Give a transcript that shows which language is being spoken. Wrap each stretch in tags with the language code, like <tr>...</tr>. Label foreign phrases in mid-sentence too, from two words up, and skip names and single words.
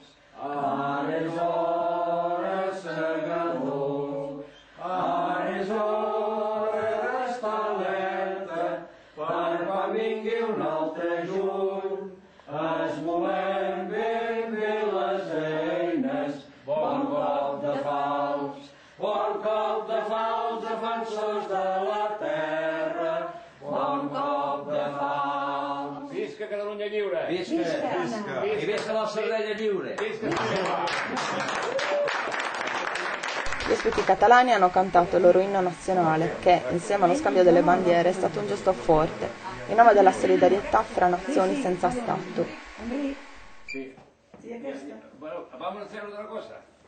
<ca>Ara és hora, segador, ara és hora d'estar alerta, per quan vingui un altre juny, esmolem ben bé les eines, bon cop de falç, defensors de la terra, bon cop de falç. Visca Catalunya lliure! Visca! I visca la Sardegna lliure!</ca> <it>Gli ospiti catalani hanno cantato il loro inno nazionale, che, insieme allo scambio delle bandiere, è stato un gesto forte, in nome della solidarietà fra nazioni senza Stato. Sì.</it> <es>Bueno, vamos a hacer otra cosa.</es>